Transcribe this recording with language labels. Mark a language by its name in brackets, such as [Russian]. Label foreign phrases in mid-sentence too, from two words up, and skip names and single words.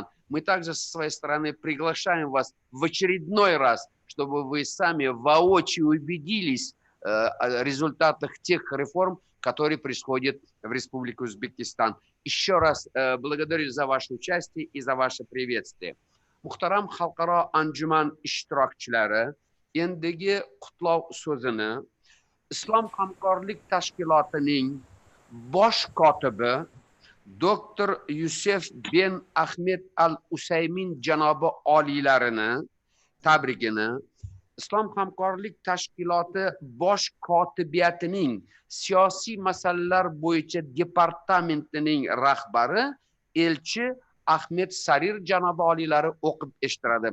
[Russian] Мы также со своей стороны приглашаем вас в очередной раз, чтобы вы сами воочию убедились о результатах тех реформ, которые происходят в Республике Узбекистан. Еще раз благодарю за ваше участие и за ваше приветствие. [Uzbek] Muhtaram xalqaro anjuman ishtirokchilari, endigi qutlov so'zini Islom hamkorlik tashkilotining bosh kotibi doktor Yusuf bin Ahmed al Usaymin janobi oliylarini tabrigini Islom hamkorlik tashkiloti bosh kotibiyatining siyosiy masalalar bo'yicha departamentining rahbari elchi Ahmed Sarir janobi oliylari o'qib eshittiradi.